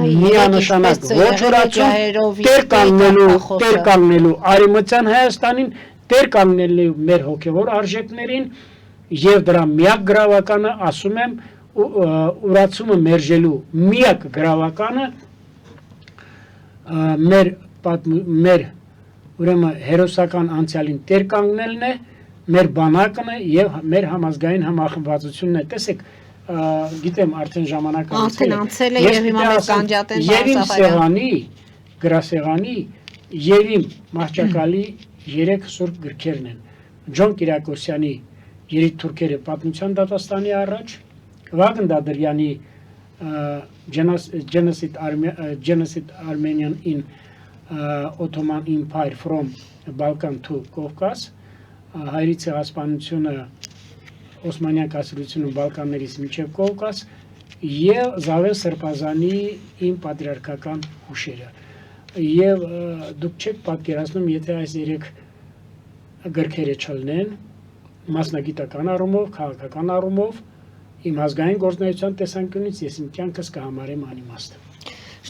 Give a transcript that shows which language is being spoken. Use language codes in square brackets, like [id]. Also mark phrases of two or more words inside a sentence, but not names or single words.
[hy] միանշանակ ոչ ուրացում տեր կանգնելու Արևմտյան Հայաստանին, տեր կանգնելու մեր հոգևոր արժեքներին եւ դրա միակ գրավականը, ասում եմ, ուրացումը մերժելու միակ գրավականը մեր ուրեմն հերոսական անցյալին տեր կանգնելն է, մեր բանակն է եւ մեր համազգային համախմբվածությունն է։ Տեսեք, գիտեմ արդեն ժամանակը անցել է եւ հիմա մենք կանջատեն Եվ սեղանի, գրասեղանի եւ իմ մահճակալի 3 սուրբ գրքերն են։ Ջոն Կիրակոսյանի Երիթ-թուրքերը պատմության դատաստանի առաջ, Վագն Դադրյանի [en] Genocide Armenian in Ottoman Empire from Balkan to Caucasus, [hy] հայերի ցեղասպանությունը Օսմանյան կայսրությունը Բալկաններից մինչև Կովկաս եւ Զավեն Սրբազանի իմ պատրիարքական հուշերը։ Եվ դուք չեք պատկերացնում, եթե այս 3 գրքերը չլինեն, մասնագիտական առումով, քաղաքական առումով, իմ ազգային գործունեության տեսանկյունից ես իմ կյանքս կհամարեմ անիմաստ։